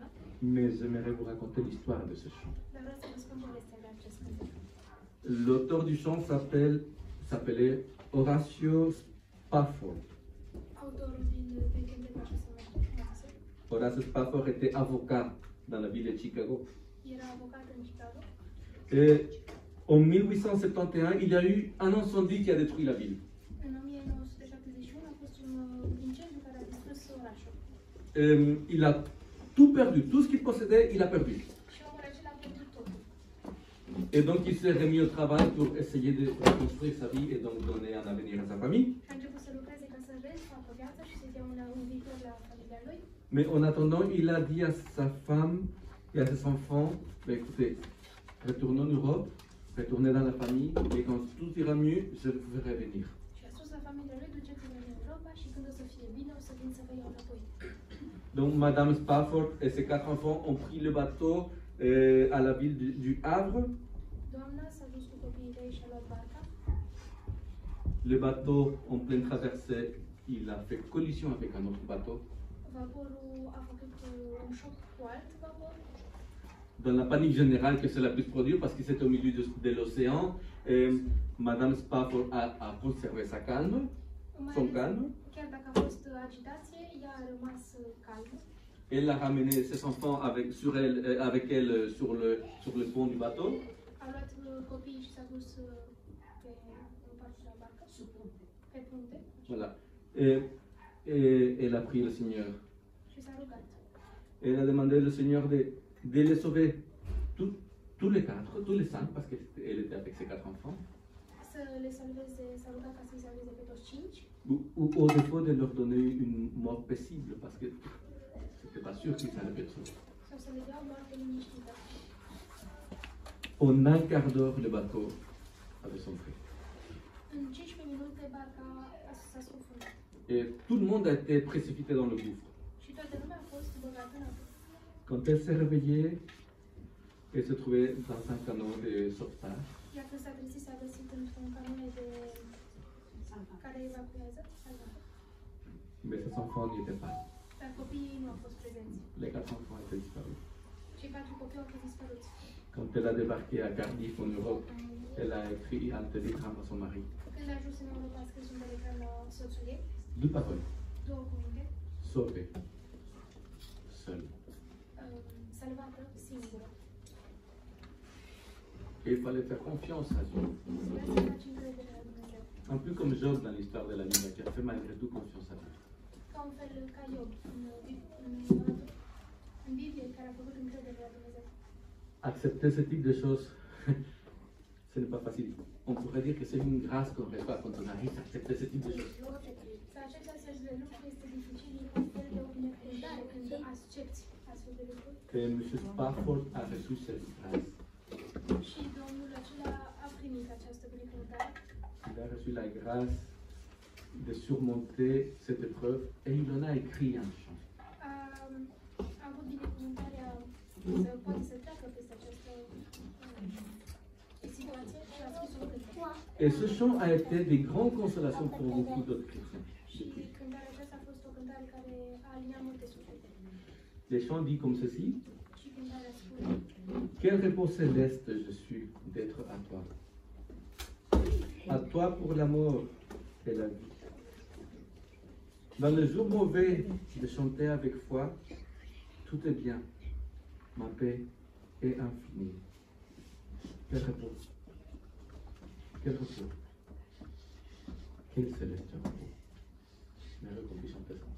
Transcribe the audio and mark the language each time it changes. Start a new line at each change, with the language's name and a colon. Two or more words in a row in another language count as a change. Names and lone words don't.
French: mais j'aimerais vous raconter l'histoire de ce chant.
Romanian: dar vreau să vă spun povestea de acest cântec.
French: L'auteur du chant s'appelait Horatio Spafford.
Romanian: Autorul din cântecul acesta se numește
French: Horace Spafford était avocat dans la ville de Chicago.
Romanian: era avocat în Chicago.
French: Et en 1871, il y a eu un incendie qui a détruit la ville.
Romanian: În 1971 a fost un incendiu care a distrus orașul.
French: Il a tout perdu, tout ce qu'il possédait, il a perdu.
Romanian: Și omul acela a pierdut totul.
French: Et donc il s'est remis au travail pour essayer de reconstruire sa vie et donc donner un avenir à sa famille.
Romanian: Și a început să lucreze ca să refacă viața și să-i dea un viitor la familia lui.
French: Mais en attendant, il a dit à sa femme et à ses enfants, bah, écoutez, retournez en Europe, retournez dans la famille, et quand tout ira mieux, je vous ferai venir.
Romanian: Și a spus la familia lui, duceți-vă în Europa și când o să fie bine, o să vin să vă iau înapoi.
French: Donc Madame Spafford et ses 4 enfants ont pris le bateau à la ville du Havre.
Romanian: Doamna s-a dus cu copiii ei și a luat barca.
French: Le bateau, en pleine traversée, il a fait collision avec un autre bateau.
Romanian: Vaporul a făcut un șoc cu alt vapor.
French: Dans la panique générale que cela puisse produire, parce que c'était au milieu de l'océan, Madame Spafford a conservé son calme.
Romanian: Chiar dacă a fost agitație, ea a rămas calmă.
French: Elle a ramené ses enfants avec elle sur le pont du bateau.
Romanian: A luat copiii și s-a dus pe partea la barcă, pe punte.
French: Voilà. Et elle a prié le Seigneur.
Romanian: Și s-a rugat.
French: Elle a demandé au Seigneur de les sauver, tous les 4, tous les 5, parce qu'elle était avec ses 4 enfants.
Romanian: Să le salveze, s-a rugat ca să-i salveze pe toți 5.
French: Ou au défaut de leur donner une mort paisible, parce que c'était pas sûr qu'ils allaient être sauvés.
Romanian: Sau să le dea o moarte liniștită.
French: En un quart d'heure, le bateau avait sombré.
Romanian: În 15 minute barca s-a scufundat.
French: Et tout le monde a été précipité dans le gouffre.
Romanian: Și toată lumea a fost băgată în apă.
French: Quand elle s'est réveillée, elle se trouvait dans un canot de sauvetage.
Romanian: Iar când s-a trezit, s-a găsit într-un camion de care evacuează salvator.
French: Mais ces enfants n'y étaient pas.
Romanian: Dar copiii nu au fost prezenți.
French: Les 4 enfants étaient disparus.
Romanian: Cei 4 copii au fost dispăruți.
French: Quand elle a débarqué à Cardiff en Europe, elle a écrit un télégramme à son mari.
Romanian: Când a ajuns în Europa, a scris un telegram la soțul ei,
French: 2 paroles.
Romanian: 2 cuvinte,
French: Sauvé. Seul.
Romanian: salvată, singură.
French: Et il fallait faire confiance à Dieu.
Romanian: Trebuia să faci încredere la Dumnezeu.
French: Un peu comme Job dans l'histoire de la Bible, qui a fait malgré tout confiance à Dieu.
Romanian: Ca un fel ca Iob în Biblie, care a făcut încredere la Dumnezeu.
French: Accepter ce type de choses, ce n'est pas facile. On pourrait dire que c'est une grâce qu'on reçoit quand on arrive à accepter ce type de choses.
Romanian: Să accepti astfel de lucruri este dificil, e un fel de o binecuvântare când accepti astfel de lucruri.
French: Que M. Spafford a reçu cette grâce.
Romanian: Și Domnul acela a primit această binecuvântare.
French: Il a reçu la grâce de surmonter cette épreuve et il en a écrit un chant.
Romanian: A avut binecuvântarea să poate să treacă peste această situație și a scris un cântec.
French: Et ce chant a été de grandes consolations pour beaucoup d'autres chrétiens.
Romanian: Și cântarea aceasta a fost o cântare care a aliniat multe suflete.
French: Les chants disent comme ceci.
Romanian: Și cântarea spune:
French: Quel repos céleste je suis d'être à toi. À toi pour la mort et la vie. Dans le jour mauvais, de chanter avec foi, tout est bien. Ma paix est infinie. Quel repos. Quel repos. Quel céleste repos. Mereu qu'on puisse chanter ça.